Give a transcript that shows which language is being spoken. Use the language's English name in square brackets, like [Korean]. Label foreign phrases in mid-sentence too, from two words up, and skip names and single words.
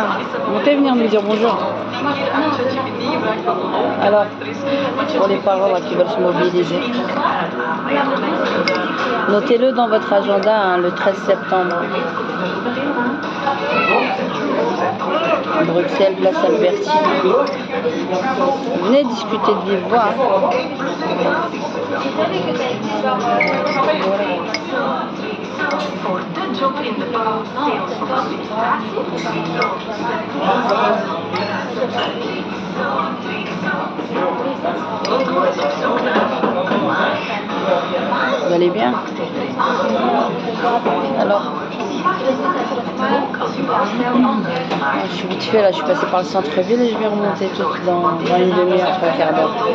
[French] Montez, venir nous dire bonjour. Alors, pour les parents là, qui veulent se mobiliser, notez-le dans votre agenda, hein, le 13 septembre. Bruxelles, place Albertine. Venez discuter de vive voix. [Dutch] Voor de job in de bouw, sales of administratie. [French] Vous allez bien? Alors, je suis vite fait là, je suis passée par le centre-ville et je vais remonter tout dans une demi-heure, 3/4 d'heure.